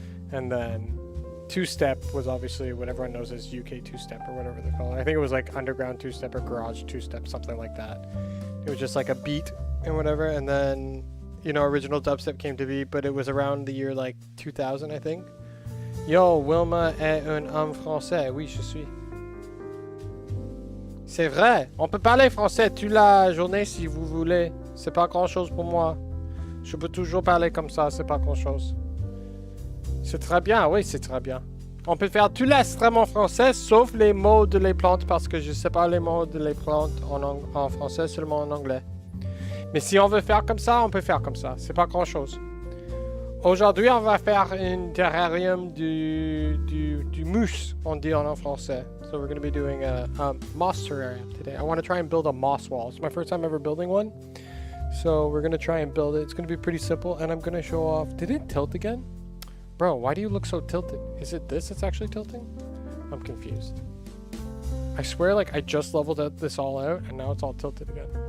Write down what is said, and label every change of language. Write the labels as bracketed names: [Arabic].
[English] And then two-step was obviously what everyone knows as UK two-step or whatever they call it. I think it was like underground two-step or garage two-step, something like that. It was just like a beat and whatever. And then, you know, original dubstep came to be, but it was around the year like 2000, I think. [French] Yo, Wilma est un homme français. Oui, je suis. C'est vrai, on peut parler français toute la journée si vous voulez. C'est pas grand chose pour moi. Je peux toujours parler comme ça, c'est pas grand chose. C'est très bien, oui, c'est très bien. On peut faire tout l'extrêmement français, sauf les mots de les plantes, parce que je sais pas les mots de les plantes en français, seulement en anglais. Mais si on veut faire comme ça, on peut faire comme ça. C'est pas grand chose. Aujourd'hui, on va faire un terrarium du mousse, on dit en français. [English] So we're going to be doing a moss terrarium today. I want to try and build a moss wall. It's my first time ever building one. So we're going to try and build it. It's going to be pretty simple, and I'm going to show off... Did it tilt again? Bro, why do you look so tilted? Is it this that's actually tilting? I'm confused. I swear, like, I just leveled this all out, and now it's all tilted again.